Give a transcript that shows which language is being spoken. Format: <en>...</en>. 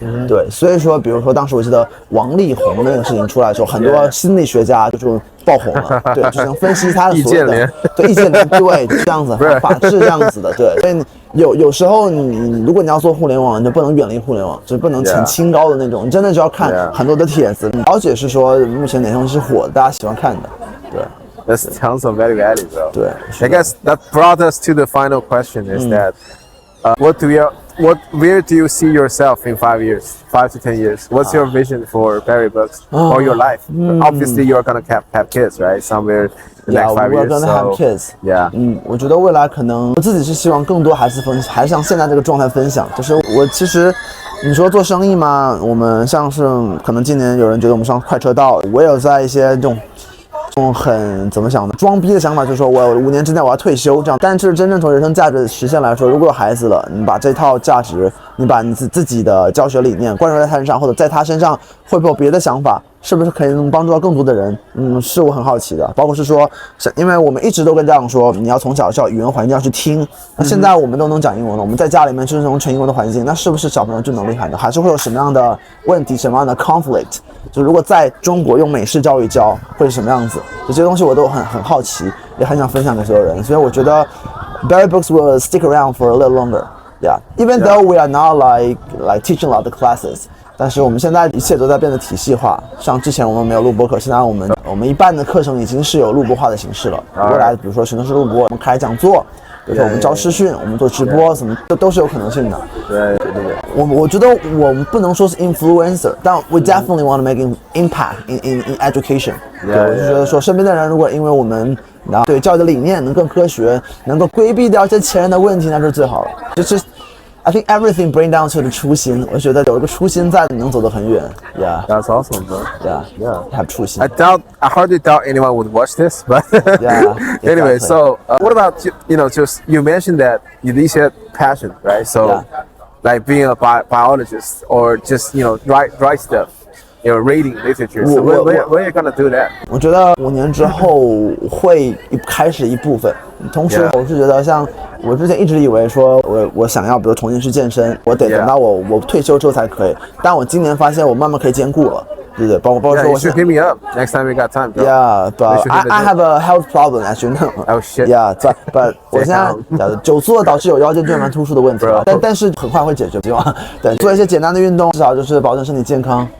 <zh>对，所以说，比如说当时我记得王力宏那个事情出来的时候，很多心理学家就爆红了，对，就想分析他的所有的，对，意见联，对，这样子，法治这样子的，对，所以有时候如果你要做互联网，你就不能远离互联网，就不能挺清高的那种，你真的就要看很多的帖子，了解是说目前哪些东西是火的，大家喜欢看的，对。</zh> <en>That's tons of value added, bro.</en> <zh>对</zh> <en>I guess that brought us to the final question is that where do you see yourself in 5 years, 5 to 10 years? What's your vision for Berry Books or your life? Obviously, you're gonna have kids, right? Somewhere in the next 5 years. We're gonna have kids. Yeah.</en> <zh>我觉得未来可能我自己是希望更多还是像现在这个状态分享。就是我其实，你说做生意嘛，我们像是可能今年有人觉得我们上快车道，我也有在一些这种很怎么想的装逼的想法，就是说我5年之内我要退休这样。但是真正从人生价值实现来说，如果有孩子了，你把这套价值，你把你自己的教学理念灌输在他身上，或者在他身上会不会有别的想法，是不是可以能帮助到更多的人？是我很好奇的。包括是说，因为我们一直都跟家长说，你要从小语言环境要去听。那现在我们都能讲英文了，我们在家里面就是那种纯英文的环境，那是不是小朋友就能厉害呢？还是会有什么样的问题，什么样的 conflict？就如果在中国用美式教育教会是什么样子？这些东西我都很好奇，也很想分享给所有人。所以我觉得</zh> <en>Berry Books will stick around for a little longer. Yeah, even though we are not like teaching a lot of classes.</en> <zh>但是我们现在一切都在变得体系化，像之前我们没有录播课，现在我们一半的课程已经是有录播化的形式了。未来比如说全都是录播，我们开讲座，比如说我们招视讯，我们做直播，什么都是有可能性的。对。我觉得我们不能说是</zh> <en>influencer，</en> <zh>但</zh> <en>we definitely want to make an impact in education。</en> <zh>对，我就觉得说身边的人如果因为我们对教育的理念能更科学，能够规避掉一些前人的问题，那就是最好了。</zh> <en>就是I think everything bring down to the 初心。</en> <zh>我觉得有一个初心在，你能走得很远。</zh> <en>Yeah, that's awesome, bro. Yeah. Have 初心。 I hardly doubt anyone would watch this, but yeah. Anyway, so what about just you mentioned that you need passion, right? So like being a biologist or just write stuff. Reading literature. So when are you gonna do that?</en> <zh>我觉得5年之后会开始一部分。同时，我是觉得像我之前一直以为说我想要，比如重新去健身，我得等到我退休之后才可以。但我今年发现我慢慢可以兼顾了。对对，包括说我</zh> <en>should hit me up next time we got time. Bro. Yeah, but I have a health problem, as you know. Oh shit. Yeah, but</en> <zh>我现在久坐导致有腰间椎盘突出的问题，但是很快会解决，希望对做一些简单的运动，至少就是保证身体健康。</zh>